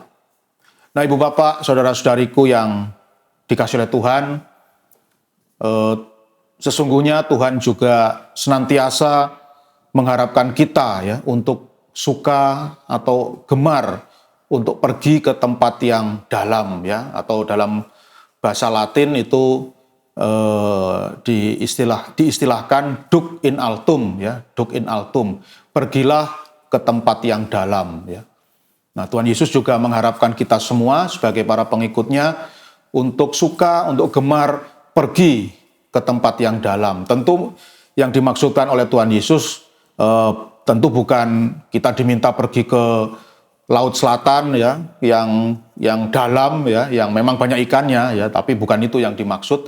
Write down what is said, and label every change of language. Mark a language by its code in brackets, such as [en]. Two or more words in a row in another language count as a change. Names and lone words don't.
[id] Nah, Ibu Bapak, saudara-saudariku yang dikasihi oleh Tuhan, sesungguhnya Tuhan juga senantiasa mengharapkan kita ya untuk suka atau gemar untuk pergi ke tempat yang dalam ya, atau dalam bahasa Latin itu diistilahkan [la] duc in altum [id] ya, [la] duc in altum, [id] pergilah ke tempat yang dalam ya. Nah, Tuhan Yesus juga mengharapkan kita semua sebagai para pengikutnya untuk suka, untuk gemar pergi ke tempat yang dalam. Tentu yang dimaksudkan oleh Tuhan Yesus tentu bukan kita diminta pergi ke Laut Selatan ya, yang dalam ya, yang memang banyak ikannya ya, tapi bukan itu yang dimaksud.